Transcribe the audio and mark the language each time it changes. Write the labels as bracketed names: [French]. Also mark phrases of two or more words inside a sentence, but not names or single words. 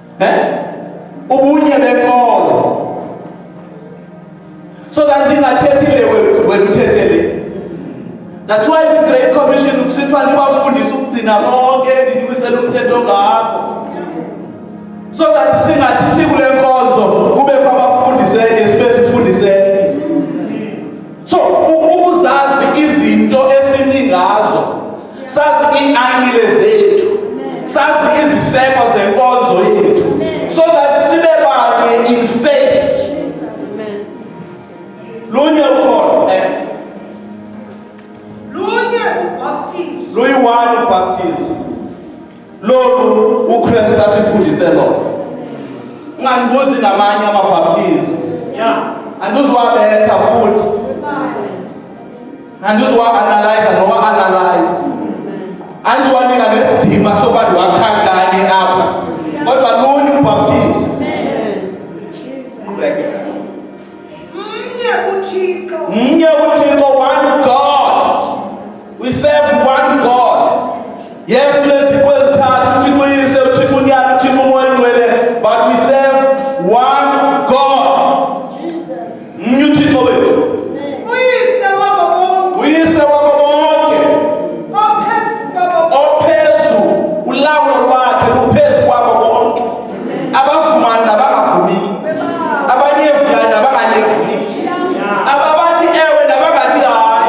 [Xhosa] ubunye benkolo [English] so that [Xhosa] ndingathethi le wena uthethe le. [English] That's why the Great Commission [Xhosa] ukusithiwa nibafundise ukugcina konke ninikwisela umthetho ngakho, [English] so that [Xhosa] singathi sikule nkonzo kube kwabafundiseke sibe sifundiseke. So ukuzazi izinto esiningazo, sazi iiangile zethu, sazi iziseko zenkonzo yethu, [English] so that [Xhosa] sibe banye [English] in faith. [Xhosa] Lunye ukhona lunye ubhaptizo, luyi-one ubhaptizo. Lolu uKristu asifundise lona. Ungandibuzi namanye amabhaptizo, andizuwabetha futhi, andizuwa-analyze nowa-analyze, andizuwanika nesidima sokuba ndiwakhankanye apha, kodwa lunye ubhaptizo. Mnye uThixo, [English] one God. We serve one God. Yes, [Xhosa] kuleziko ezithathu, uThixo uyise, uThixo unyana, uThixo umoya ongcwele, [English] but we serve one God. [Xhosa] Mnye uThixo wethu. Uyise wabo bonke. Ophezu, ulawulo lwakhe luphezu kwabo bonke. Abavumayo nabangavumiyo, abanyevuyayo nabanganyevuyiyo, ababathi ewe nabangathi hayi.